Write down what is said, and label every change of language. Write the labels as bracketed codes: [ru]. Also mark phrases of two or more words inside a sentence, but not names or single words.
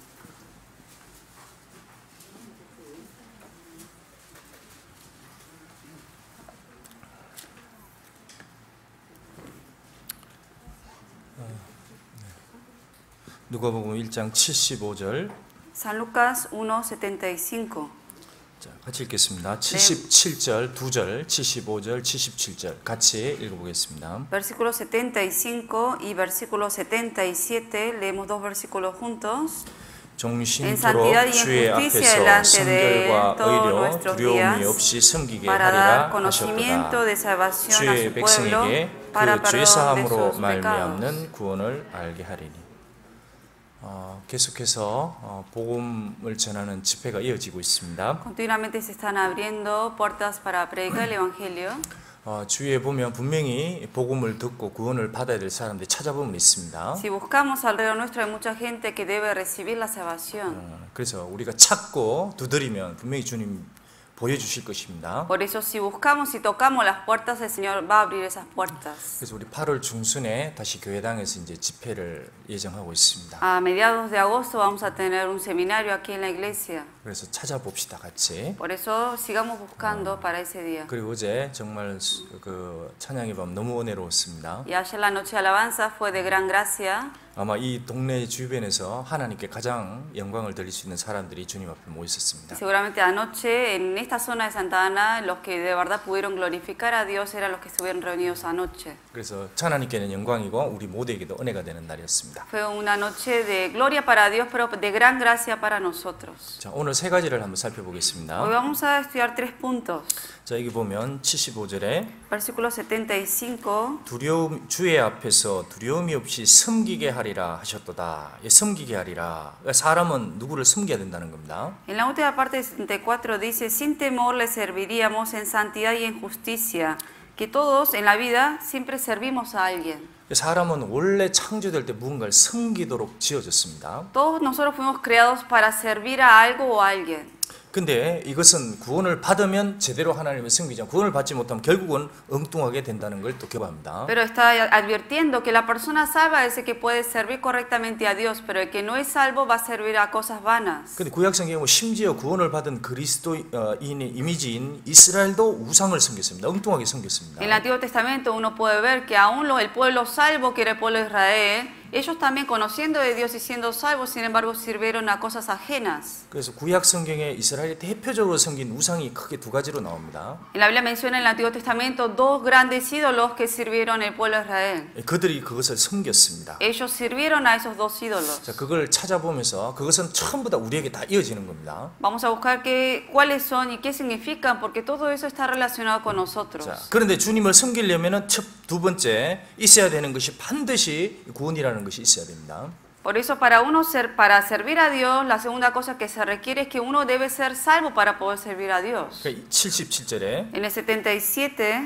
[ko] 누가복음 1장 75절. [es] San Lucas 1, 75. [ko] 자, 같이 읽겠습니다. 77절, 2절, 75절, 77절 같이 읽어보겠습니다. [es] Versículo 75 y versículo 77, leemos dos versículos juntos. [ko] 정신토록 주의 앞에서 성결과 의료 두려움이 없이 섬기게 하리라 하셨도다. 주의 백성에게 그 죄사함으로 말미암는 구원을 알게 하리니. 계속해서 복음을 전하는 집회가 이어지고 있습니다. [es] Continuamente se están abriendo puertas para predicar el evangelio. [ko] 주위에 보면 분명히 복음을 듣고 구원을 받아야 될 사람들이 찾아보면 있습니다. [es] Si buscamos alrededor nuestro hay mucha gente que debe recibir la salvación. [ko] 그래서 우리가 찾고 두드리면 분명히 주님 보여주실 것입니다. [es] Por eso si buscamos y tocamos las puertas, el Señor va a abrir esas puertas. [ko] 그래서 우리 8월 중순에 다시 교회당에서 이제 집회를 예정하고 있습니다. [es] A mediados de agosto vamos a tener un seminario aquí en la iglesia. [ko] 그래서 찾아봅시다 같이. [es] Por eso sigamos buscando para ese día. [ko] 그리고 어제 정말 그 찬양의 밤 너무 은혜로웠습니다. [es] Y ayer la noche de alabanza fue de gran gracia. [ko] 아마 이 동네 주변에서 하나님께 가장 영광을 드릴 수 있는 사람들이 주님 앞에 모여 있었습니다. [es] Seguramente anoche en esta zona de Santa Ana los que de verdad pudieron glorificar a Dios eran los que estuvieron reunidos anoche. [ko] 그래서 하나님께는 영광이고 우리 모두에게도 은혜가 되는 날이었습니다. [es] Fue una noche de gloria para Dios, pero de gran gracia para nosotros. [ko] 자, 오늘 세 가지를 한번 살펴보겠습니다. [es] Hoy vamos a estudiar 3 puntos. [ko] 자, 여기 보면 75절에 [es] Versículo 75. [ko] 주의 앞에서 두려움이 없이 섬기게 하리라 하셨도다. 예, 섬기게 하리라. 사람은 누구를 섬겨야 된다는 겁니다. [es] En la última parte de 74 dice, sin temor le serviríamos en santidad y en justicia, que todos en la vida siempre servimos a alguien. [ko] 사람은 원래 창조될 때 무언가를 섬기도록 지어졌습니다. [es] Todos nosotros fuimos creados para servir a algo o a alguien. [ko] 근데 이것은 구원을 받으면 제대로 하나님을 섬기죠. 구원을 받지 못하면 결국은 엉뚱하게 된다는 걸 또 교합니다. [es] Pero está advirtiendo que la persona salva es el que puede servir correctamente a Dios, pero el que no es salvo va a servir a cosas vanas. [ko] 근데 구약 성경은 심지어 구원을 받은 그리스도인의 이미지인 이스라엘도 우상을 섬겼습니다. 엉뚱하게 섬겼습니다. [es] En el Antiguo Testamento uno puede ver que aún el pueblo salvo, que era el pueblo de Israel, ellos también conociendo de Dios y siendo salvos, sin embargo sirvieron a cosas ajenas. [ko] 그래서 구약 성경에 이스라엘이 대표적으로 섬긴 우상이 크게 두 가지로 나옵니다. [es] En la Biblia menciona en el Antiguo Testamento dos grandes ídolos que sirvieron el pueblo de Israel. [ko] 그들이 그것을 섬겼습니다. [es] Ellos sirvieron a esos dos ídolos. [ko] 자, 그걸 찾아보면서 그것은 전부 다 우리에게 다 이어지는 겁니다. [es] Vamos a buscar cuáles son y qué significan, porque todo eso está relacionado con nosotros. [ko] 자, 그런데 주님을 섬기려면은 두 번째 있어야 되는 것이 반드시 구원이라는 것이 있어야 됩니다. [es] Por eso para servir a Dios, la segunda cosa que se requiere es que uno debe ser salvo para poder servir a Dios. [ko] 77절에 [es] En el 77